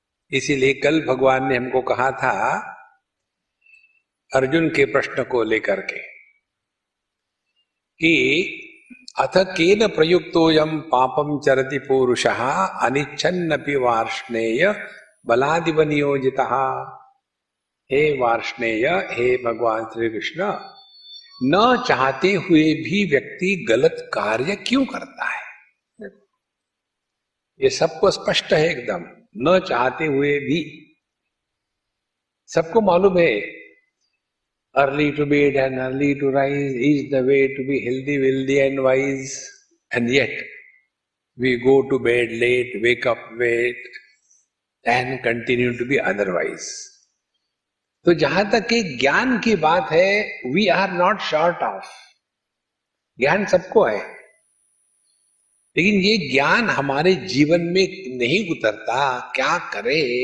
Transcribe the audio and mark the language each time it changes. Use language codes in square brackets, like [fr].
[hi] इसीलिए कल भगवान ने हमको कहा था अर्जुन के प्रश्न को लेकर के कि [sa] अथ केन प्रयुक्तोयम पापम चरति पुरुषः अनिच्छन्नपि वार्ष्णेय बलादिव नियोजितः। [hi] हे वार्ष्णेय, हे भगवान श्री कृष्ण, न चाहते हुए भी व्यक्ति गलत कार्य क्यों करता है? ये सबको स्पष्ट है एकदम। न चाहते हुए भी सबको मालूम है [en] early to bed and early to rise is the way to be healthy, wealthy and wise. And yet we go to bed late, wake up late and continue to be otherwise. [hi] तो जहां तक कि ज्ञान की बात है, [en] We are not short of. [hi] ज्ञान सबको है, लेकिन ये ज्ञान हमारे जीवन में नहीं उतरता। क्या करे?